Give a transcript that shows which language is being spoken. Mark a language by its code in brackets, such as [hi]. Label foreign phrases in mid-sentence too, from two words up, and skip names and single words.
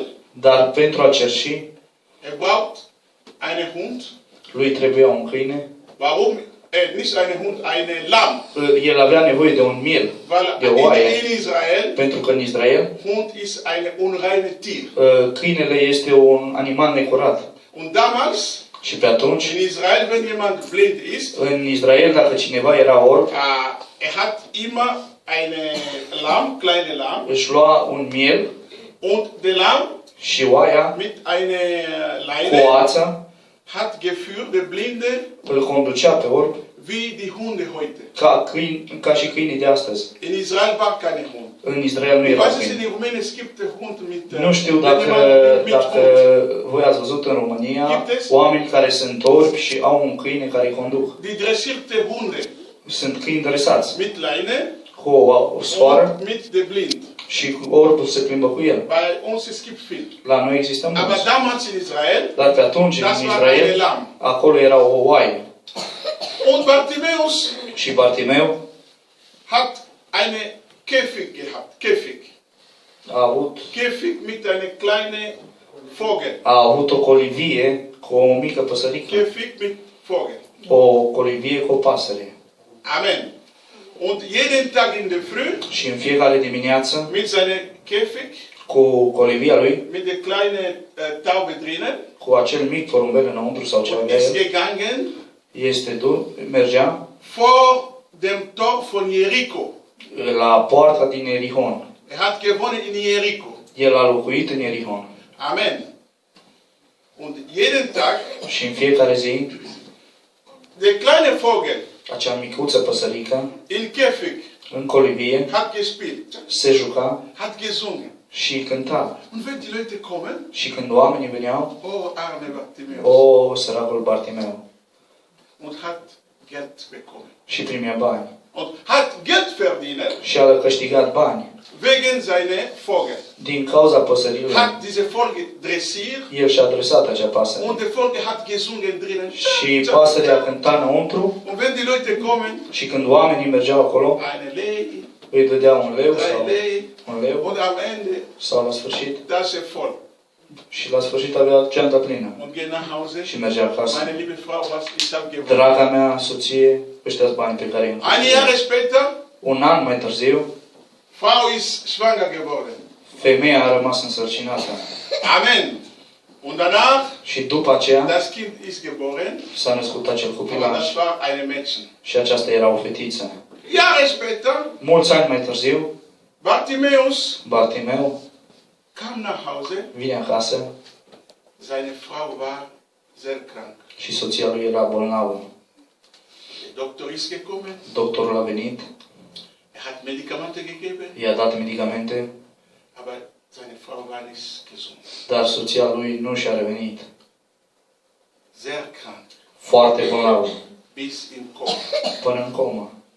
[ro] Dar pentru a cerși, [de] er braucht einen Hund. [ro] lui trebuia un câine. [de] Warum? nicht eine Hund, eine Lamm. [ro] El avea nevoie de un miel, [de] Weil [ro] de oaie, [de] in Israel, [ro] pentru că în Israel [de] Hund ist eine unreine Tier. [ro] câinele este un animal necurat. [de] Und damals, [ro] Și pe atunci, [de] in Israel, wenn jemand blind ist, [ro] în Israel, dacă cineva era orb, [de] er hat immer eine Lamm, kleine Lamm, [ro] își lua un miel [de] und der Lamm [ro] și oaia [de] mit einer [ro] cu o [de] Leine [ro] ață [de] hat geführt, der Blinde, [ro] îl conducea pe orb [de] wie die Hunde heute. [ro] ca și câinii de astăzi. [de] In Israel war keine Hund. [ro] În Israel nu [de] Ich [ro] era [de] weiß es, [ro] câini. [de] in Rumänien es gibt Hund mit [ro] Nu știu [de] wenn [ro] dacă [de] jemand mit Hund. [ro] voi ați văzut în România [de] Gibt-es? [ro] oameni care sunt orbi și au un câine care îi conduc. [de] Die dressierte Hunde [ro] Sunt câini dresați [de] mit Leine [ro] cu o sfoară [de] und mit der Blind. [ro] și orbul se plimbă cu el. [de] Bei uns es gibt viel. [ro] La noi există [de] Aber [ro] mulți. [de] damals in Israel, [ro] Dar pe atunci, [de] das [ro] în [de] war eine [ro] Israel, [de] Lamm. [ro] acolo era o oaie. [de] Und Bartimäus [ro] Și Bartimeu [de] hat eine Käfig gehabt. Käfig. Käfig mit einer kleinen Vogel. [ro] a avut o colivie cu o mică păsărică. [de] Käfig mit Vogel. [ro] O colivie cu o pasăre. [de] Amen. Und jeden Tag in der Früh [ro] Și în fiecare dimineață, [de] mit seiner Käfig, [ro] cu colivia lui, [de] mit der kleinen Taube drinnen, [ro] cu acel mic porumbel înăuntru sau ce avea [de] ist [ro] el, [de] gegangen [ro] mergea [de] vor dem Tor von Jericho. [ro] la poarta din Ierihon. [de] Er hat gewohnt in Jericho. [ro] El a locuit în Ierihon. [de] Amen. Und jeden Tag, [ro] Și în fiecare zi, [de] der kleine Vogel [ro] acea micuță păsărică, [de] in Käfig [ro] în colivie, [de] hat gespielt, [ro] se juca [de] hat gesungen. [ro] și cânta. [de] Und wenn die Leute kommen, [ro] Și când oamenii veneau, [de] oh arme Bartimäus, [ro] o, săracul Bartimeu, [de] und hat Geld bekommen. [ro] și primea bani. [de] Und hat Geld verdienen [ro] Și a câștigat bani. [de] wegen seiner Vogel. [ro] Din cauza păsărilor, [de] Hat diese Vogel dressiert [ro] el și-a adresat acea pasăre. [de] und der Vogel hat gesungen drinnen. [ro] Și pasărea cânta înăuntru [de] Und wenn die Leute kommen, [ro] și când oamenii mergeau acolo, [de] eine Lei, [ro] îi dădea un leu [de] 3 [ro] sau [de] Lei, [ro] un leu [de] und am Ende [ro] sau la sfârșit [de] das ist voll. [ro] și la sfârșit avea geanta plină [de] Und gehen nach Hause. [ro] și mergea acasă. [de] Meine liebe Frau, was ich habe gewonnen. [ro] Draga mea soție, ăștia bani pe care îi [de] Ein Jahr später, [ro] un an mai târziu, [de] Frau ist schwanger geworden. [ro] femeia a rămas însărcinată. [de] Amen. Und danach, [ro] Și după aceea [de] das Kind ist geboren, [ro] s-a născut acel [de] aber [ro] copilaș [de] das war eine Mädchen. [ro] și aceasta era o fetiță. [de] Jahre später, [ro] Mulți ani mai târziu, [de] Bartimäus [ro] Bartimeu [de] kam nach Hause. [ro] vine acasă [de] Seine Frau war sehr krank. [ro] și soția lui era bolnavă. [de] Der Doktor ist gekommen. [ro] Doctorul a venit, [de] Er hat Medikamente gegeben, [ro] i-a dat medicamente, [de] aber seine Frau war nicht gesund. [ro] dar soția lui nu și-a revenit. [de] Sehr krank. [ro] Foarte bolnavă, [de] Bis in Koma. [ro] până în comă.